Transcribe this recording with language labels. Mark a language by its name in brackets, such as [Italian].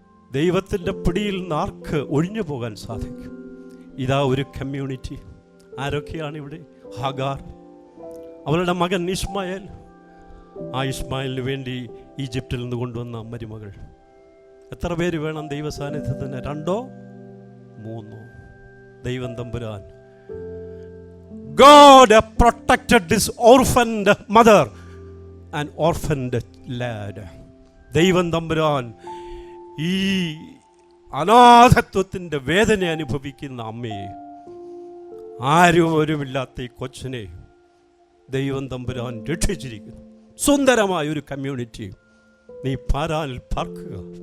[Malayalam] ദൈവത്തിൻ്റെ പിടിയിൽ നാർക്ക് ഒഴിഞ്ഞു പോകാൻ സാധിക്കും. ഇതാ ഒരു കമ്മ്യൂണിറ്റി. ആരൊക്കെയാണ് ഇവിടെ? ഹാഗാർ, അവളുടെ മകൻ ഇസ്മായേൽ, ആ ഇസ്മായേലിന് വേണ്ടി ഈജിപ്തിൽ നിന്ന് കൊണ്ടുവന്ന മരുമകൾ. എത്ര പേര് വേണം ദൈവ സാന്നിധ്യത്തിന്? 2 3. ദൈവം തമ്പുരാൻ [English] God protected this orphaned mother and orphaned lad. [Malayalam] ദൈവം തമ്പുരാൻ ഈ അനാഥത്വത്തിൻ്റെ വേദന അനുഭവിക്കുന്ന അമ്മയെ, ആരുമില്ലാത്ത ഈ കൊച്ചിനെ ദൈവം തമ്പുരാൻ രക്ഷിച്ചിരിക്കുന്നു. സുന്ദരമായ ഒരു കമ്മ്യൂണിറ്റി. നീ പാരാനിൽ പാർക്കുക.